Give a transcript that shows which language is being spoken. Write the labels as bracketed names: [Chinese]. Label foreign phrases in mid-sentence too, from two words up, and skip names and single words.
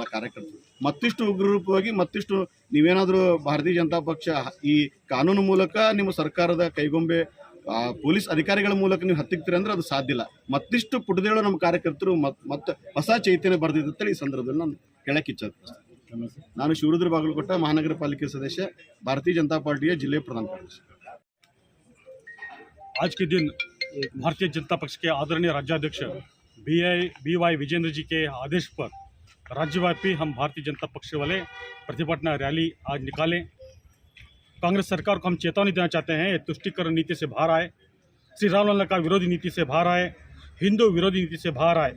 [Kannada] ಕಾರ್ಯಕರ್ತರು ಮತ್ತಿಷ್ಟು ಉಗ್ರರೂಪವಾಗಿ ಮತ್ತಿಷ್ಟು ನೀವೇನಾದರೂ ಭಾರತೀಯ ಜನತಾ ಪಕ್ಷ ಈ ಕಾನೂನು ಮೂಲಕ ನಿಮ್ಮ ಸರ್ಕಾರದ ಕೈಗೊಂಬೆ ಪೊಲೀಸ್ ಅಧಿಕಾರಿಗಳ ಮೂಲಕ ನೀವು ಹತ್ತಿಕ್ತೀರಿ ಅಂದ್ರೆ ಅದು ಸಾಧ್ಯ ಇಲ್ಲ. ಮತ್ತಿಷ್ಟು ಪುಟದೇಳು ನಮ್ಮ ಕಾರ್ಯಕರ್ತರು ಮತ್ತೆ ಹೊಸ ಚೈತನ್ಯ ಬರ್ದಿದ್ದಂತೇಳಿ ಈ ಸಂದರ್ಭದಲ್ಲಿ ನಾನು ಹೇಳಕ್ಕೆ ಇಚ್ಛೆ. ನಾನು ಶಿವರುದ್ರ ಬಾಗಲಕೋಟ ಮಹಾನಗರ ಪಾಲಿಕೆ ಸದಸ್ಯ, [Hindi] भारतीय जनता पार्टी जिले प्रधान कार्यदर्शी। आज के दिन भारतीय जनता पक्ष के आदरणीय राज्याध्यक्ष BY विजेंद्र जी के आदेश पर राज्यव्यापी हम भारतीय जनता पक्ष वाले प्रतिभटना रैली आज निकालें। कांग्रेस सरकार को हम चेतावनी देना चाहते हैं, ये तुष्टीकरण नीति से बाहर आए, श्री रामलला का विरोधी नीति से बाहर आए, हिंदू विरोधी नीति से बाहर आए।